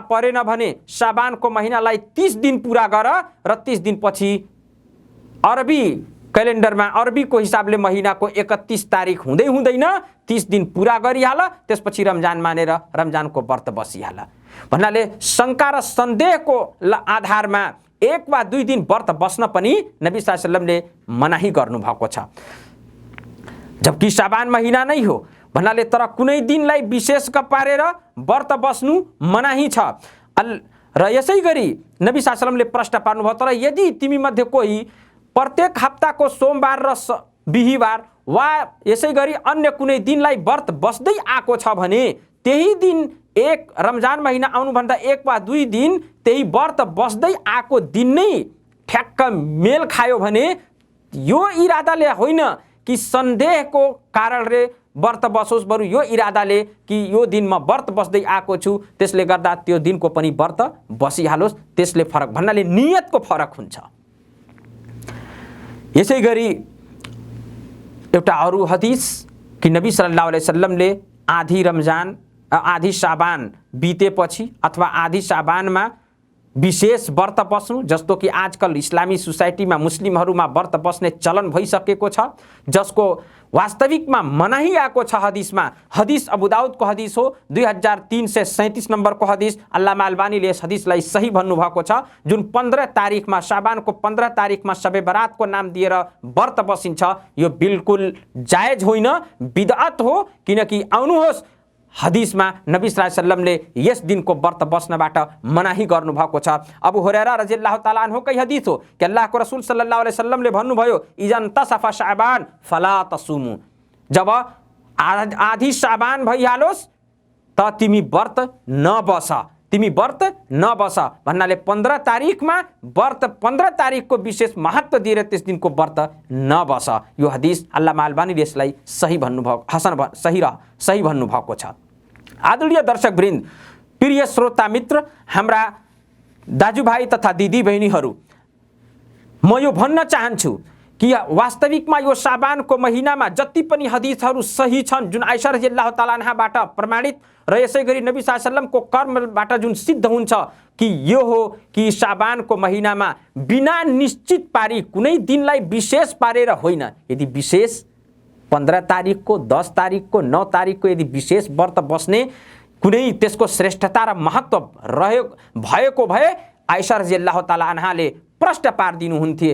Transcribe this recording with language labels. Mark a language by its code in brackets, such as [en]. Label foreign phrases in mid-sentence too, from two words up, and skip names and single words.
[ne] परेन भने शाबानको महिनालाई 30 दिन पूरा गर र 30 दिन पछि अरबी क्यालेन्डरमा अरबीको हिसाबले महिनाको 31 तारिक हुँदैन 30 दिन पूरा गरिहाल, त्यसपछि रमजान मानेर रमजानको व्रत बसिहाल भन्नाले शंका र सन्देहको आधारमा 1 वा 2 दिन व्रत बस्न पनि नबी [ar] صلى الله عليه وسلم [ne] मनाही गर्नुभएको छ, जबकि शाबान महिना नै हो भन्नाले। तर कुनै दिनलाई विशेष पारेर व्रत बस्नु मनाही छ। र यसै गरी नबी [ar] صلى الله عليه وسلم [ne] प्रश्न पार्नुभयो, तर यदि तिमी मध्ये कोही प्रत्येक हप्ताको सोमबार र बिहीबार वा यसै गरी अन्य कुनै दिनलाई व्रत बस्दै आएको छ भने त्यही दिन रमजान महिना आउनुभन्दा 1 वा 2 दिन त्यही व्रत बस्दै आएको दिन नै ठ्याक्क मेल खायो भने यो इरादाले होइन कि सन्देहको कारणले व्रत बसोस्, बरु यो इरादाले कि यो दिन म व्रत बस्दै आएको छु त्यसले गर्दा त्यो दिनको पनि व्रत बसिहालोस्, त्यसले फरक भन्नाले नियतको फरक हुन्छ। यसै गरी एउटा अरू हदीस कि नबी [ar] صلى الله عليه وسلم [ne] आधी शाबान बितेपछि अथवा आधी शाबानमा विशेष व्रत बस्नु, जस्तो कि आजकल इस्लामी सोसाइटीमा मुस्लिमहरूमा व्रत बस्ने चलन भइसकेको छ, जसको वास्तविकमा मनाही आएको छ हदीसमा। हदीस अबू दाऊदको हदीस हो, 2337 नम्बरको हदीस। अल्लामा अल्बानीले यस हदीसलाई सही भन्नुभएको छ, जुन 15 तारिकमा शाबानको 15 तारिकमा शबे बरातको नाम दिएर व्रत बसिन्छ। यो बिल्कुल जायज होइन, बिदअत हो, किनकि आउनुहोस् हदीसमा नबी [ar] صلى الله عليه وسلم [ne] यस दिनको व्रत बस्नबाट मनाही गर्नुभएको छ। अबू हुरैरा [ar] رضي الله تعالى عنه [ne] हदीस हो कि अल्लाहको रसूल [ar] صلى الله عليه وسلم [ne] भन्नुभयो, [ar] إذا انتصف شعبان فلا تصوموا, [ne] जब आधी शाबान भइहालोस् त तिमी व्रत नबस भन्नाले 15 तारिकमा व्रत 15 तारिकको विशेष महत्व दिएर त्यस दिनको व्रत नबस। यो हदीस अल्लामा अल्बानीले यसलाई सही भन्नुभएको सही भन्नुभएको छ। आदरणीय दर्शकवृन्द, प्रिय श्रोता मित्र, हाम्रा दाजुभाइ तथा दिदी बहिनीहरू, म यो भन्न चाहन्छु कि वास्तविकमा यो शाबानको महिनामा जति पनि हदीसहरू सही छन्, जुन आइशा [ar] رضي الله تعالى عنها [ne] प्रमाणित र यसै गरी नबी [ar] صلى الله عليه وسلم [ne] कर्मबाट जुन सिद्ध हुन्छ कि यो हो कि शाबानको महिनामा बिना निश्चित पारी कुनै दिनलाई विशेष पारेर होइन, यदि विशेष 15 तारिकको, 10 तारिकको, 9 तारिकको यदि विशेष व्रत बस्ने कुनै त्यसको श्रेष्ठता र महत्त्व भएको भए आइशा [ar] رضي الله تعالى عنها [ne] प्रश्न पारिदिनुहुन्थे।